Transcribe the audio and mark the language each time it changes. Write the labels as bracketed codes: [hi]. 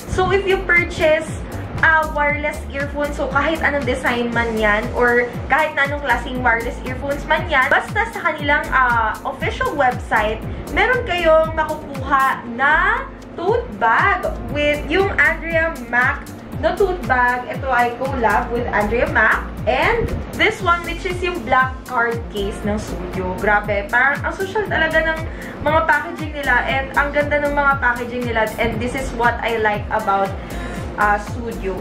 [en] So, if you purchase wireless earphones, [tl] so kahit anong design man yan or kahit na anong klaseng wireless earphones man yan, basta sa kanilang official website, meron kayong makukuha na tote bag with yung Andrea Mac na tote bag. Ito ay collab with Andrea Mac. [en] And this one, which is yung black card case ng Sudio. [tl] Grabe, parang ang social talaga ng mga packaging nila and ang ganda ng mga packaging nila. [en] And this is what I like about Sudio.